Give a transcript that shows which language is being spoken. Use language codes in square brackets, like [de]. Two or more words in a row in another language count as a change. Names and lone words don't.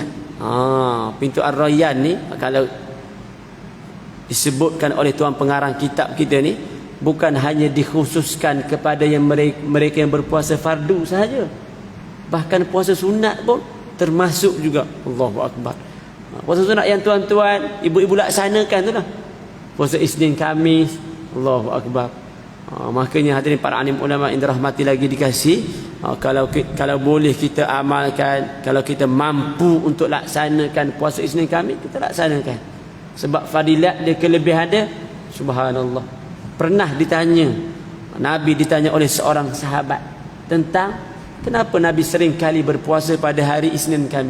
[ms] Pintu Ar-Rayyan ni kalau disebutkan oleh tuan pengarang kitab kita ni, bukan hanya dikhususkan kepada yang mereka yang berpuasa fardu sahaja, bahkan puasa sunat pun termasuk juga. [ar] Allahu Akbar. [ms] Puasa sunat yang tuan-tuan, ibu-ibu laksanakan tu lah, puasa Isnin Khamis. [ar] Allahu Akbar. [ms] Makanya hadirin para alim ulama yang dirahmati lagi dikasih, kalau boleh kita amalkan, kalau kita mampu untuk laksanakan puasa Isnin Khamis, kita laksanakan. Sebab fadilat dia, kelebihan dia, subhanallah. Pernah ditanya, Nabi ditanya oleh seorang sahabat tentang kenapa Nabi sering kali berpuasa pada hari Isnin Khamis.